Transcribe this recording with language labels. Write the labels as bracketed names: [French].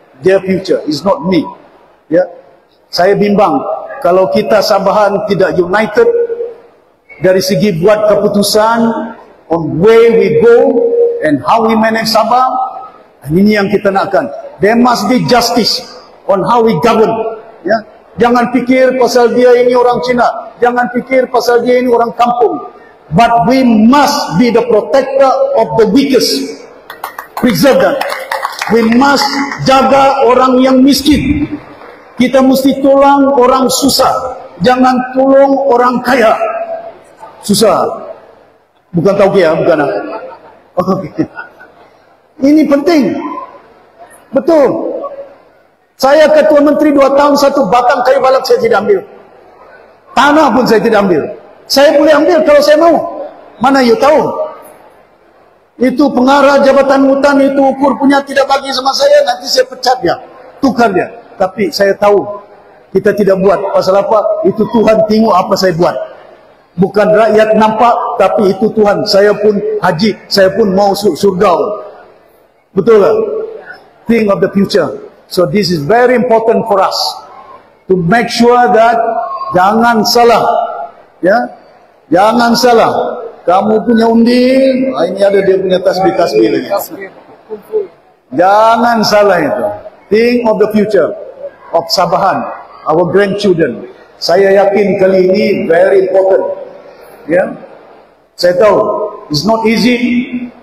[English] Their future is not me. [Malay] Ya. Saya bimbang kalau kita Sabahan tidak united dari segi buat keputusan [English] on where we go and how we manage Sabah. [Malay] Ini yang kita nakkan. [English] There must be justice on how we govern. [Malay] Ya. Jangan fikir pasal dia ini orang Cina. Jangan fikir pasal dia ini orang kampung. [English] But we must be the protector of the weakest. Preserve that. We must [Malay] jaga orang yang miskin. Kita mesti tolong orang susah. Jangan tolong orang kaya. Susah. Bukan tauke ya, bukan. Okay. Ini penting. Betul. Saya ketua menteri 2 tahun, 1 batang kayu balak saya tidak ambil. Tanah pun saya tidak ambil. Saya boleh ambil kalau saya mau. Mana you tahu? Itu pengarah jabatan hutan itu ukur punya tidak bagi sama saya, nanti saya pecat dia, tukar dia. Tapi saya tahu kita tidak buat. Pasal apa? Itu Tuhan tengok apa saya buat. Bukan rakyat nampak, tapi itu Tuhan. Saya pun haji, saya pun mau surga. Betul tak? [English] Think of the future. So this is very important for us to make sure that [Malay] jangan salah. Ya, jangan salah. Kamu punya undi, ini ada dia punya tasbih-tasbih lagi. Jangan salah itu. [English] Think of the future of Sabahan, our grandchildren. [Malay] Saya yakin kali ini [English] very important. [Malay] Ya, saya tahu [English] it's not easy.